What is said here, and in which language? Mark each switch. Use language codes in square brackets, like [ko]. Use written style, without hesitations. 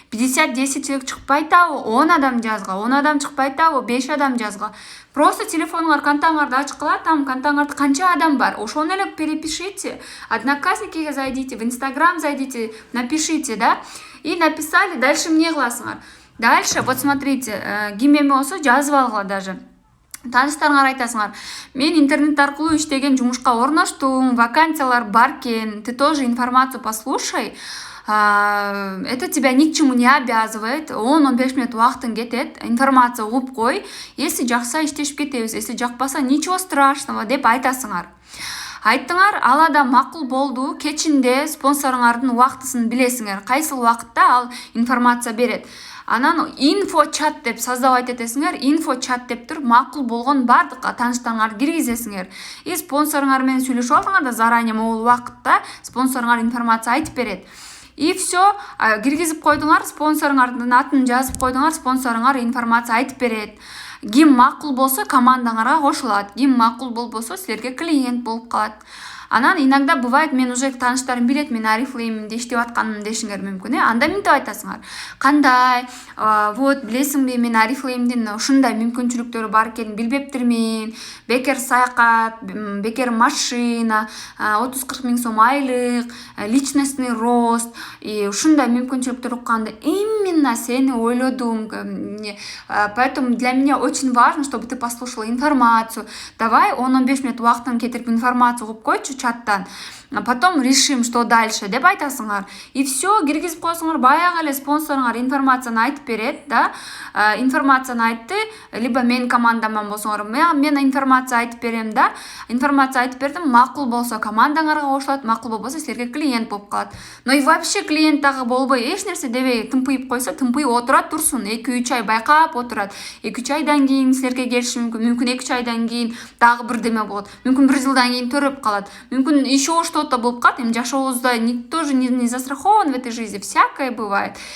[ky] 50-10 человек чыкпай атабы, 10 адам жазга, 10 адам чыкпай атабы, 5 адам жазга. Просто телефонуңар контаңарды ачык кылат, там контаңарды канча адам бар, ошону эле перепишите. [ru] Одноклассники зайдите, в Инстаграм зайдите, напишите, да? И написали, дальше мне кыласыңар. [ky] Дальше, вот смотрите, ким эме болсо жазып алгыла даже. Таныштарыңар айтасыңар, мен интернет аркылуу иштеген жумушка орноштум, вакансиялар бар экен, [ru] ты тоже информацию послушай. Это тебя ни к чему не обязывает, 10-15 минут [ky] убактың кетет, информация угуп кой, [ru] если жакса иштешип кетебиз, если жакпаса ничего страшного деп айтасыңар. [ky] Айттыңар, ал адам макул болду, кечинде спонсоруңардын убактысын билесиңер, кайсыл убакытта ал информация берет. Анан инфо-чат деп создавать этесиңер, инфо-чат деп туруп макул болгон бардык тааныштарыңарды киргизесиңер. И спонсоруңар менен сүйлөшүп алсаңар да заранее могул убакытта спонсоруңар информация айтып берет. И все, киргизип койдуңар, спонсоруңардын атын жазып койдуңар, спонсоруңар информация айтып берет. Ким макул болсо командаңарга кошулат, ким макул болбосо силерге клиент болуп калат. Анан иногда бывает, мен уже тааныштарым билет, мен Oriflame'де иштеп атканымды дешиңер мүмкүн. Анда мынтип айтасыңар. Кандай, вот билесиңби, мен Oriflame'дин ушундай мүмкүнчүлүктөрү бар экенин билбептирмин. Бекер саякат, бекер машина, 30-40 миң сом айлык, личностный рост. И ушундай мүмкүнчүлүктөр укканда именно сени ойлодум. [ru] Поэтому для меня очень важно, чтобы ты послушала информацию. [ky] Давай 10-15 минут убактын кетирип информацию угуп койчу чаттан. [ru] Потом решим, что дальше [ky] деп айтасыңар. И все, киргизип койсоңор, баягы эле спонсоруңар информацияны айтып берет, да? Информацияны айтты, либо мен командаман болсоңор, мен информация айтып берем, да? Информация айтып бердим, макул болсо командаңарга кошулат, макул болбосо силерге клиент болуп калат. Но и вообще клиент дагы болбой, эч нерсе дебей тымпыйып койсо, тымпыйып отурат турсун, 2-3 ай байкап отурат. 2-3 айдан кийин силерге келиши мүмкүн, 2-3 айдан кийин дагы бирдеме болот. Мүмкүн 1 жылдан кийин төрөп калат. Мүмкүн [ru] еще что-то [ky] болуп калат. [ru] Эми жашообузда никто же не застрахован в этой жизни, всякое бывает.